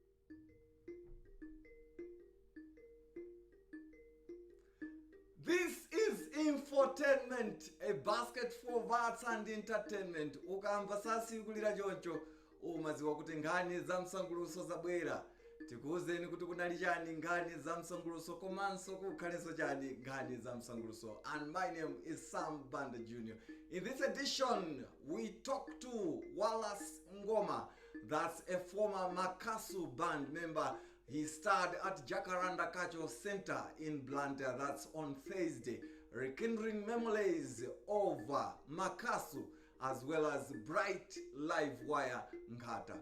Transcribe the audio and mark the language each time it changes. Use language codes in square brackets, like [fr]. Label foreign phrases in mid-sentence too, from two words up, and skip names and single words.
[en] This is Infotainment, a basket for arts and entertainment. [ny] Ukamva sasikulira choncho umaziwa kuti nkhani za msanguluso zabwera. Tikuwuzeni kuti kunali chani nkhani za msanguluso komanso kukhalenso chani nkhani za msanguluso. [en] And my name is Banda Jnr. In this edition, we talk to Walasi Ngoma. That's a former Makasu Band member. He starred at Jacaranda Cultural Center in Blantyre. That's on Thursday, rekindling memories of Makasu as well as bright live wire Nkhata.